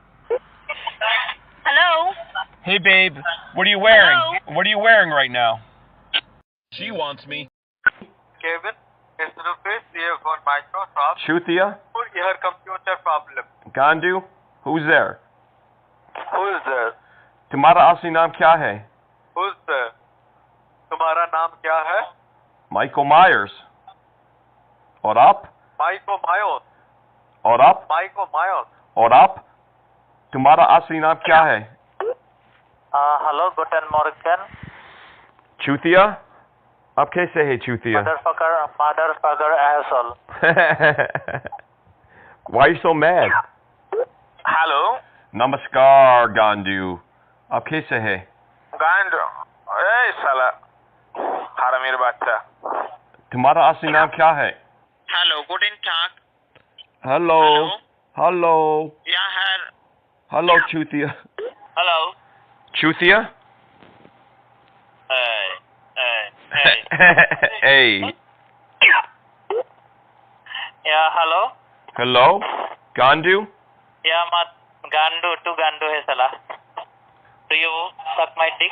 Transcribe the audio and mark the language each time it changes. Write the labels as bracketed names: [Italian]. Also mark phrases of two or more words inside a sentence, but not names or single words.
[English] Hello? Hey, babe. What are you wearing? Hello? What are you wearing right now? She wants me. Kevin, S2E3 here for Microsoft Chuthia? for your computer problem. Gandu? Who's there? Who is there? [Hindi] तुम्हारा असली नाम क्या है? [English] Who's there? [Hindi] तुम्हारा नाम क्या है? [English] Michael Myers. [Hindi] और आप? [English] Michael Myers. [Hindi] और आप? [English] Michael Myers. [Hindi] और आप? तुम्हारा असली नाम क्या है? [German] Hello, guten Morgen. [English] Chuthia? [Hindi] आप कैसे है Chuthia? [English] Motherfucker asshole. Why are you so mad? Hello? [Hindi] Namaskar, Gandu. आप कैसे है? Gandu. Hey, साला. हरामीर बच्चा. तुम्हारा असली नाम क्या है? [German] Hello, guten Tag. [English] Hello. Hello. [German] Ja, Herr. [English] Hello, Chuthia. Hello. Chuthia? Hey. Yeah, hello. Hello? Gandu? Yeah, two Gandu [Hindi] है साला. [English] Do you suck my dick?